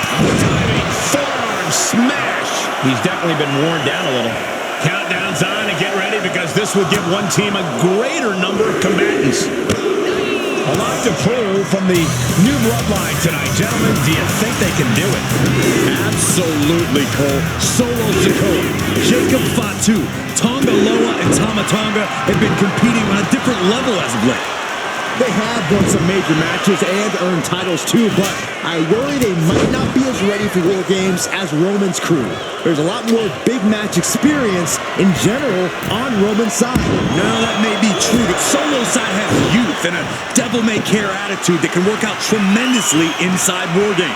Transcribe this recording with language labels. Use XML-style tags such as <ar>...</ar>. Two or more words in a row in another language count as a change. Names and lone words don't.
<en>Timing, forearm smash. He's definitely been worn down a little. Countdown's on and get ready because this will give one team a greater number of combatants. A lot to prove from the new bloodline tonight. Gentlemen, do you think they can do it? Absolutely, Cole. Solo Sikoa, Jacob Fatu, Tonga Loa, and Tama Tonga have been competing on a different level as of late. They have won some major matches and earned titles too, but I worry they might not be as ready for War Games as Roman's crew. There's a lot more big match experience in general on Roman's side. Now that may be true, but Solo's side has youth and a devil-may-care attitude that can work out tremendously inside War Games.</en>